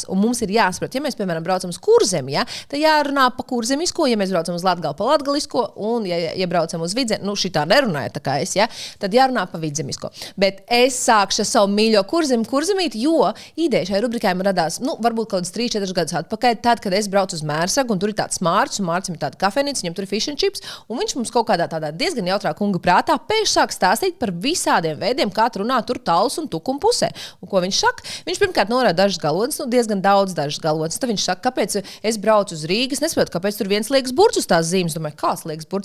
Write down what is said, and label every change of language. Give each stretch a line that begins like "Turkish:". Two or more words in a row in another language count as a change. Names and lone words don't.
Latvian: Un mums ir jāsaprot, ja mēs, piemēram, braucam uz Kurzemi, ja, tad jārunā pa kurzemisko, ja mēs braucam uz Latgali pa latgalisko, un ja braucam uz Vidzemi, nu šitā nerunāja tā kā es, ja, tad jārunā pa vidzemisko. Bet es sākšu ar savu mīļo kurzemīti, jo ideja šai rubrikai man radās, nu, varbūt kaut kāds 3-4 gadus atpakaļ, tad, kad es braucu uz Mērsagu, un tur ir tāds un Mārcim ir tāda kafejnīca, viņam tur ir
English: fish and chips,
Latvian: un viņš mums kaut kādā tādā diezgan jautrā kunga prātā pēkšņi sāk stāstīt par visādiem veidiem, kā runāt tur tāls un tukuma pusē. Un ko viņš saka? Viņš pirmkārt norāda dažas galotnes, nu diezgan daudz dažas galotnes. Tad viņš saka, kāpēc es braucu uz Rīgas, nesaprotu, kāpēc tur viens liekas burts uz tās zīmes. Domāju, kāds liekas burts?